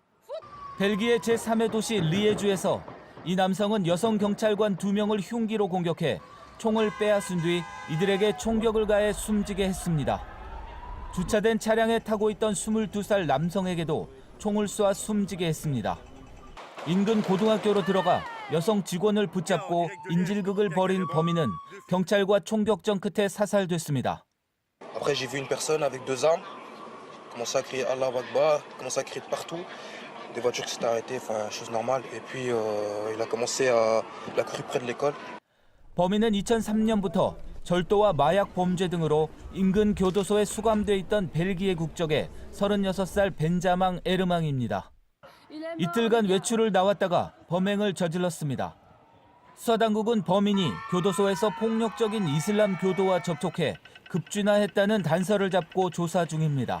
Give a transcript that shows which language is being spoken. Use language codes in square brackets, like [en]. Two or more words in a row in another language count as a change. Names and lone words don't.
[ko] 벨기에 제3의 도시 리에주에서 이 남성은 여성 경찰관 2명을 흉기로 공격해 총을 빼앗은 뒤 이들에게 총격을 가해 숨지게 했습니다. 주차된 차량에 타고 있던 22살 남성에게도 총을 쏴 숨지게 했습니다. 인근 고등학교로 들어가 여성 직원을 붙잡고 인질극을 벌인 범인은 경찰과 총격전 끝에 사살됐습니다. [fr] Après j'ai vu une personne avec 2 armes commencer à crier Allah Akbar, commencer à crier de partout. Des voitures qui s'étaient arrêtées, enfin chose normale et puis il a commencé à il a couru près de l'école. [ko] 범인은 2003년부터 절도와 마약 범죄 등으로 인근 교도소에 수감돼 있던 벨기에 국적의 36살 벤자망 에르망입니다. 이틀간 외출을 나왔다가 범행을 저질렀습니다. 수사당국은 범인이 교도소에서 폭력적인 이슬람 교도와 접촉해 급진화했다는 단서를 잡고 조사 중입니다.